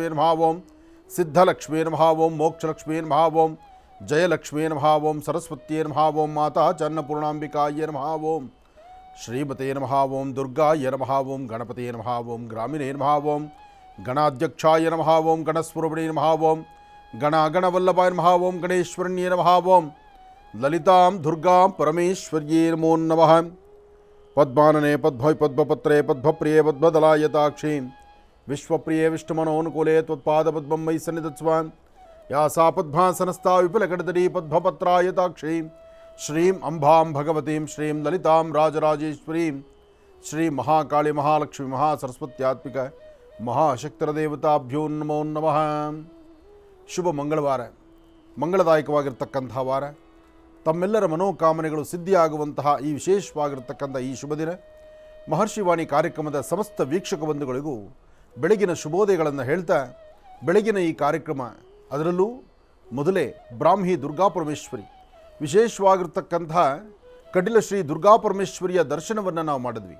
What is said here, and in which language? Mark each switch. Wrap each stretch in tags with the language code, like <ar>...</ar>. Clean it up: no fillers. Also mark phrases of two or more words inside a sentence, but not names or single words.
<sa>नमः ओं सिद्धलक्ष्मे नमः ओं मोक्षलक्ष्मे नमः ओं जयलक्ष्मे नमः ओं सरस्वत्ये नमः ओं माता च अन्नपूर्णाम्बिकाय नमः ओं श्रीमते नमः ओं दुर्गाय नमः ओं गणपते नमः ओं ग्रामिणे नमः ओं गणाध्यक्षाय नमः ओं गणस्वरूपिणे नमः ओं गणवल्लभाय नमः ओं गणेश्वरण्ये नमः ओं ललितां दुर्गां परमेश्वर्ये नमो नमः. पद्मानने पद्भै पद्मपत्रे पद्मप्रिये पद्मदलायताक्षीं विश्वप्रिये विष्णुमनोनुकूले त्वत्पादपद्मं मयि सन्निधत्स्वान् या सा पद्मासनस्था विपुलकटतटी पद्मपत्रायताक्षीं श्रीं अम्बां भगवतीं श्रीं ललितां राजराजेश्वरीं श्री महाकालि महालक्ष्मि महासरस्वत्यात्मिक महाशक्तिरदेवताभ्यो नमो नमः.</sa> <kn>ಶುಭ ಮಂಗಳವಾರ, ಮಂಗಳದಾಯಕವಾಗಿರ್ತಕ್ಕಂಥ ವಾರ, ತಮ್ಮೆಲ್ಲರ ಮನೋಕಾಮನೆಗಳು ಸಿದ್ಧಿಯಾಗುವಂತಹ ಈ ವಿಶೇಷವಾಗಿರ್ತಕ್ಕಂಥ ಈ ಶುಭ ದಿನ ಮಹರ್ಷಿವಾಣಿ ಕಾರ್ಯಕ್ರಮದ ಸಮಸ್ತ ವೀಕ್ಷಕ ಬಂಧುಗಳಿಗೂ ಬೆಳಗಿನ ಶುಭೋದಯಗಳನ್ನು ಹೇಳ್ತಾ, ಬೆಳಗಿನ ಈ ಕಾರ್ಯಕ್ರಮ ಅದರಲ್ಲೂ ಮೊದಲೇ ಬ್ರಾಹ್ಮಿ ದುರ್ಗಾಪರಮೇಶ್ವರಿ ವಿಶೇಷವಾಗಿರ್ತಕ್ಕಂಥ ಕಟೀಲ ಶ್ರೀ ದುರ್ಗಾಪರಮೇಶ್ವರಿಯ ದರ್ಶನವನ್ನು ನಾವು ಮಾಡಿದ್ವಿ.</kn>